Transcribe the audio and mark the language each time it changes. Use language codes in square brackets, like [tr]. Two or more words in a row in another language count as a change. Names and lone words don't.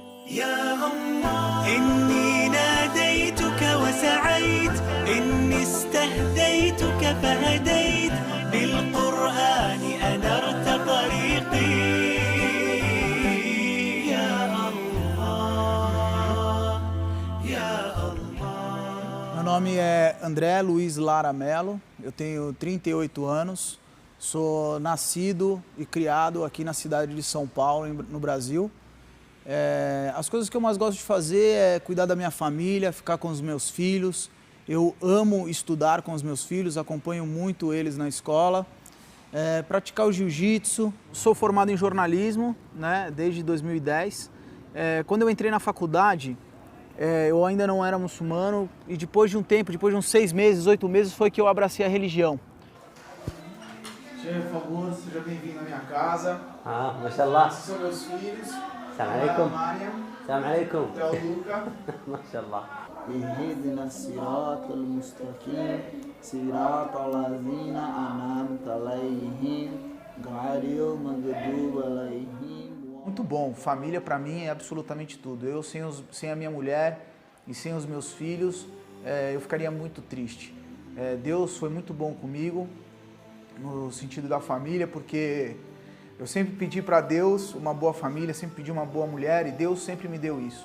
[ar] يا الله إني ناديتك وسعيت، إني استهديتك فهديت، بالقرآن أنرت طريقي. يا الله يا الله. [pt] Meu nome é André Luiz Lara Mello, eu tenho 38 anos, sou nascido e criado aqui na cidade de São Paulo, no Brasil. As coisas que eu mais gosto de fazer é cuidar da minha família, ficar com os meus filhos. Eu amo estudar com os meus filhos, acompanho muito eles na escola. Praticar o jiu-jitsu. Sou formado em jornalismo, né, desde 2010. Quando eu entrei na faculdade, eu ainda não era muçulmano e depois de um tempo, depois de uns 6 meses, 8 meses, foi que eu abracei a religião. Chefe, por favor, seja bem-vindo à minha casa. Mashallah. Esses são meus filhos. [ar] سلام عليكم. سلام عليكم. [pt] Luca. Mashallah. [ar] اهدنا الصراط المستقيم صراط الذين أنعمت عليهم غير المغضوب عليهم. [pt] Muito bom, família para mim é absolutamente tudo. Eu sem a minha mulher e sem os meus filhos, eu ficaria muito triste. Deus foi muito bom comigo, no sentido da família, porque eu sempre pedi para Deus uma boa família, sempre pedi uma boa mulher e Deus sempre me deu isso.